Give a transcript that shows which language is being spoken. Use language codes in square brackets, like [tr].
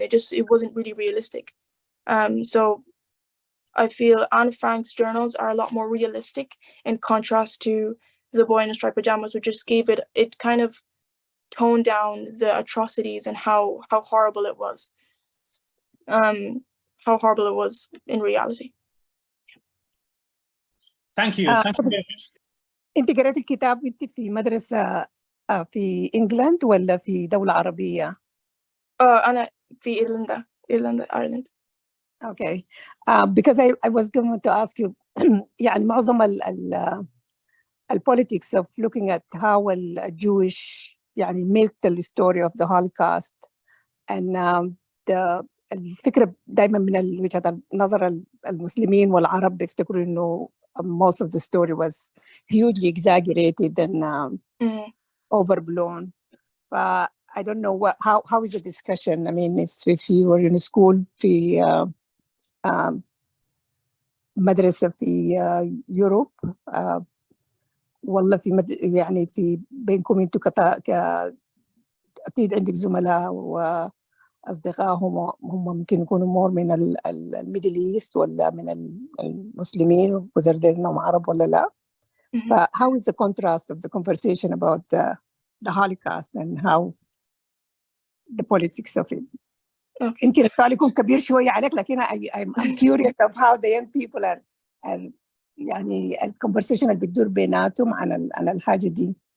[en] It wasn't really realistic. So I feel Anne Frank's journals are a lot more realistic in contrast to The Boy in the Striped Pajamas, which just gave it kind of toned down the atrocities and how horrible it was. How horrible it was in reality. Thank you. Thank you very much. [ar] انت قرأت الكتاب وانت في مدرسة في انجلند ولا في دولة عربية؟ أنا في إيرلندا Ireland. [en] Okay. Because I was going to ask you يعني معظم politics of looking at how a Jewish يعني milked the story of the Holocaust, and [ar] الفكرة دائما من وجهة نظر المسلمين والعرب بيفتكروا إنه [en] most of the story was hugely exaggerated and overblown. I don't know how is the discussion. I mean, if you were in a school [ar] في مدرسة في يوروب والله يعني في بينكم انتوا أكيد عندك زملاء وأصدقاء هم ممكن يكونوا مور من الميدل إيست ولا من المسلمين وزردين إنهم عرب ولا لا. [en] How is the contrast of the conversation about the Holocaust and how the politics of it? [ar] يمكن السؤال يكون كبير شوية عليك لكن [en] I'm curious of how the young people are [ar] يعني الconversation اللي بتدور بيناتهم عن الحاجة دي.